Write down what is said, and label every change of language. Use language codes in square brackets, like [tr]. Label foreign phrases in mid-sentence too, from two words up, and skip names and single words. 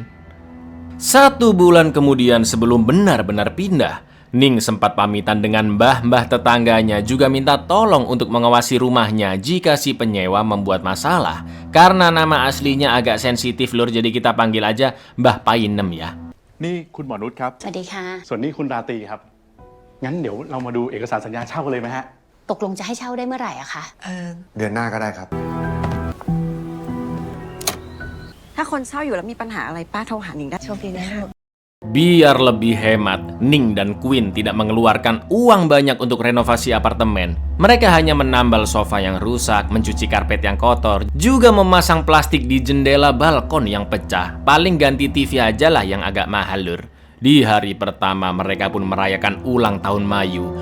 [id] 1 bulan kemudian sebelum benar-benar pindah, Ning sempat pamitan dengan mbah-mbah tetangganya juga minta tolong untuk mengawasi rumahnya jika si penyewa membuat masalah. Karena nama aslinya agak sensitif lur, jadi kita panggil aja Mbah Painem ya. [th] นี่คุณหมอนุชครับ สวัสดีค่ะ ส่วนนี้คุณราตรีครับ งั้นเดี๋ยวเรามาดูเอกสารสัญญาเช่ากันเลยไหมฮะ ตกลงจะให้เช่าได้เมื่อไหร่อะคะ เดือนหน้าก็ได้ครับ ถ้าคนเช่าอยู่แล้วมีปัญหาอะไรป้าโทรหาหนิงได้ โชคดีนะคะ [id] Biar lebih hemat, Ning dan Queen tidak mengeluarkan uang banyak untuk renovasi apartemen. Mereka hanya menambal sofa yang rusak, mencuci karpet yang kotor, juga memasang plastik di jendela balkon yang pecah. Paling ganti TV aja lah yang agak mahal lur. Di hari pertama mereka pun merayakan ulang tahun Mayu.